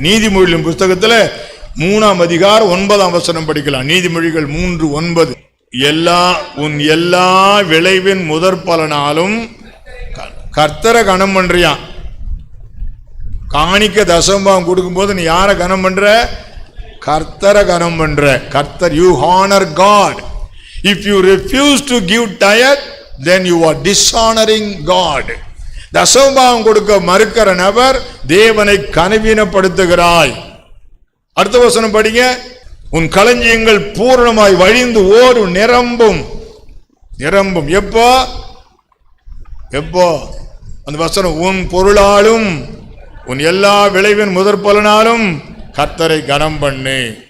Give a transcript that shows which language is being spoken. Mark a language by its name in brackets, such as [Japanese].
[Tamil] நீதிமொழிகளின் புஸ்தகத்துல 3ஆம் அதிகாரம் 9ஆம் வசனம் படிக்கலாம். நீதிமொழிகள் 3:9. உன் எல்லா விளைவின் முதற் பலனாலும் கர்த்தரை கனம் பண்றியான். காணிக்க தசமபாகம் கொடுக்கும் போது நீ யாரை கனம் பண்ற? கர்த்தரை கனம் பண்ற. [English] கர்த்தர், you honor God. If you refuse to give tithe, then you are dishonoring God. [Tamil] தசமபாகம் கொடுக்க மறுக்கிற நபர் தேவனை கனவீனப்படுத்துகிறாய். அடுத்த வசனம் படிங்க. உன் களஞ்சியங்கள் பூரணமாய் வழிந்து ஓடும், நிரம்பும். நிரம்பும் எப்போ? எப்போ? அந்த வசனம், உன் பொருளாலும் உன் எல்லா விளைவின் முதற் பலனாலும் கர்த்தரை கனம் பண்ணு.